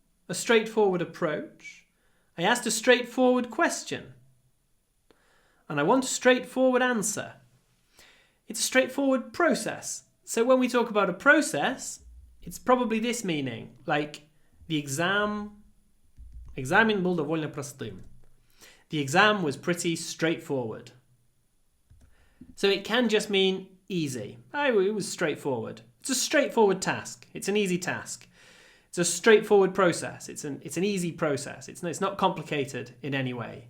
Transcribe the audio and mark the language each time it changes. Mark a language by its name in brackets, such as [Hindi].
[English] A straightforward approach. I asked a straightforward question. And I want a straightforward answer. It's a straightforward process. So when we talk about a process, it's probably this meaning. Like the exam. [Russian] Экзамен был довольно простым. [English] The exam was pretty straightforward. So it can just mean easy. It was straightforward. It's a straightforward task. It's an easy task. It's a straightforward process. It's an easy process. It's not complicated in any way.